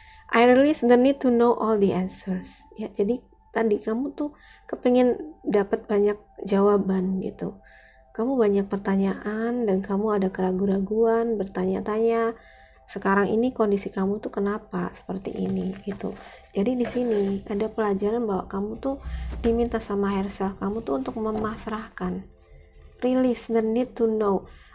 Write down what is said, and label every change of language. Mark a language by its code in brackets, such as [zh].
[en] I release the need to know all the answers ya. [id] Jadi tadi kamu tuh kepengen dapat banyak jawaban gitu. Kamu banyak pertanyaan dan kamu ada keraguan-raguan, bertanya-tanya. Sekarang ini kondisi kamu tuh kenapa seperti ini gitu. Jadi di sini ada pelajaran bahwa kamu tuh diminta sama higher self kamu tuh untuk memasrahkan [en] release the need to know.